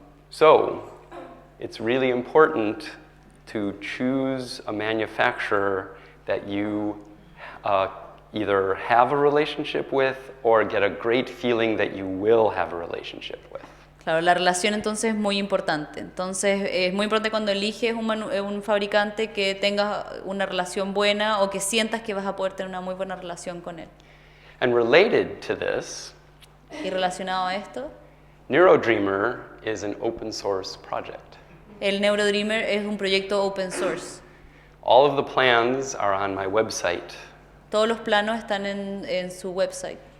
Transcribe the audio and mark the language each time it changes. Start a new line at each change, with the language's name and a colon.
English: So it's really important to choose a manufacturer that you either have a relationship with or get a great feeling that you will have a relationship with.
Spanish: Claro, la relación entonces es muy importante. Entonces es muy importante cuando eliges un fabricante que tengas una relación buena o que sientas que vas a poder tener una muy buena relación con él.
English: And related to this,
Spanish: Y relacionado a esto,
English: NeuroDreamer is an open source project.
Spanish: el NeuroDreamer es un proyecto open source.
English: All of the plans are on my website,
Spanish: Todos los planos están en su website.